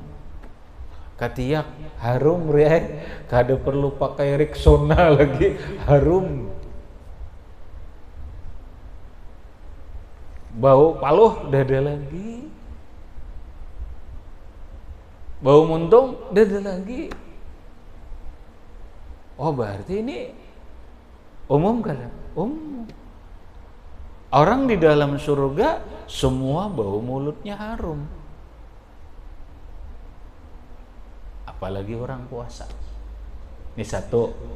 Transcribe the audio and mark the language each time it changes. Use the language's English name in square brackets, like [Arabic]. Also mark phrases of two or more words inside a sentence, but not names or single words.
[Banjar] Katiak harum re, kada perlu pakai Rexona lagi, harum. Bau paluh dada lagi. Bau muntung dada lagi. [Indonesian] Oh berarti ini umum kan? Umum. Orang di dalam surga semua bau mulutnya harum. Apalagi orang puasa. Ini satu.